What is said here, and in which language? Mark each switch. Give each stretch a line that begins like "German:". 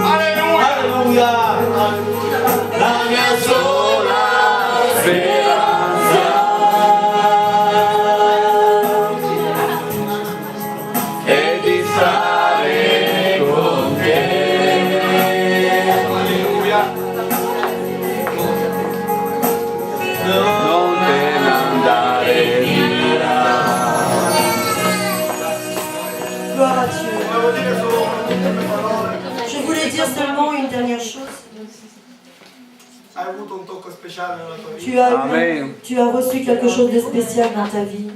Italian: Alleluia, la mia sola speranza è di stare con te. Non te ne andare via.
French: Gloire à Dieu.
Italian: Volevo dire solo ultime parole.
French: Je voulais dire seulement une dernière chose.
Italian: Hai avuto un tocco speciale nella tua vita.
French: Tu as reçu quelque chose de spécial dans ta vie.